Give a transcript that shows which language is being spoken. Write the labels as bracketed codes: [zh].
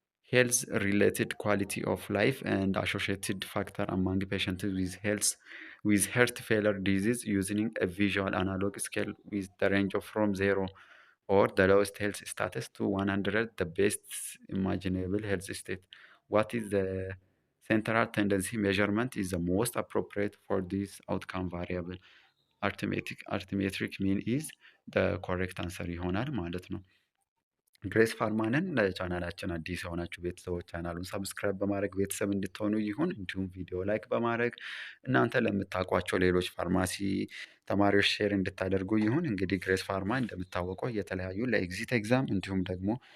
[en] health-related quality of life and associated factor among patients with heart failure disease using a visual analog scale with the range of from 0 or the lowest health status to 100, the best imaginable health state. What is the central tendency measurement is the most appropriate for this outcome variable? Arithmetic mean is the correct answer [am] ይሆናል ማለት ነው። ግሬስ ፋርማንን ለቻናላችን አዲስ የሆናችሁ ቤተሰቦች ቻናሉን ሰብስክራይብ በማድረግ ቤተሰብ እንድትሆኑ ይሁን። እንዲሁም ቪዲዮ ላይክ በማድረግ እናንተ ለምታውቋቸው ሌሎች ፋርማሲ ተማሪዎች ሼር እንድታደርጉ ይሁን። እንግዲህ ግሬስ ፋርማ እንደምታወቀው የተለያዩ ለኤግዚት ኤግዛም እንዲሁም ደግሞ